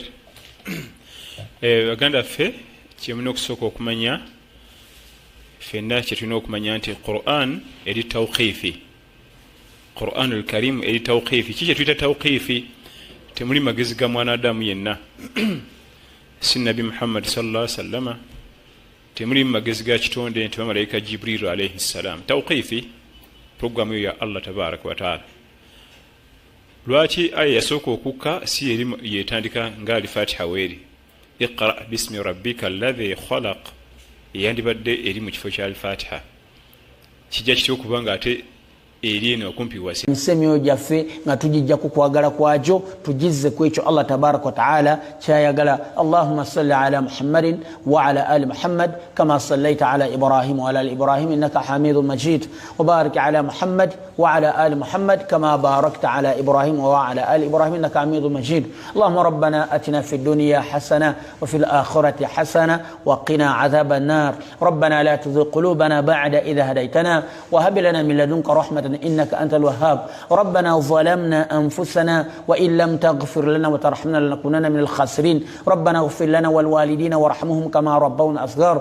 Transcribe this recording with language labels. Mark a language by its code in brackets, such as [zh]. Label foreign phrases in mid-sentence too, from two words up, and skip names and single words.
[lg] Baganda ffe kyemuna okusooka okumanya ffenna kyetulina okumanya nti Quran eri tawqifi. Quran al-Karim eri tawqifi. Ki kyetuyita tawqifi? Temuli magezi ga mwanadamu yenna. Si Nabi Muhammad [ar] صلى الله عليه وسلم. [lg] Temuli magezi ga kitonde nti bamalayika Jibril [ar] عليه السلام. [lg] Tawqifi programu ya [ar] الله تبارك وتعالى. [lg] lwaki aya yasooka okukka si eri yetandika nga alifatiha weeri [ar] اقرأ باسم ربك الذي خلق [lg] yandibadde eri mu kifo kya alifatiha kijja kityo okubanga ate eri eno okumpi wasi nsemyo jaffe nga tujijja ku kwagala kwakyo tujizze ku ekyo [ar] الله تبارك وتعالى [lg] kyayagala. [ar] اللهم صل على محمد وعلى آل محمد كما صليت على إبراهيم وعلى آل إبراهيم إنك حميد مجيد وبارك على محمد وعلى آل محمد كما باركت على إبراهيم وعلى آل إبراهيم إنك حميد مجيد. اللهم ربنا آتنا في الدنيا حسنة وفي الآخرة حسنة وقنا عذاب النار. ربنا لا تزغ قلوبنا بعد إذ هديتنا وهب لنا من لدنك رحمة إنك أنت الوهاب. ربنا ظلمنا أنفسنا وإن لم تغفر لنا وترحمنا لنكونن من الخاسرين. ربنا اغفر لنا والوالدين وارحمهم كما ربونا صغار.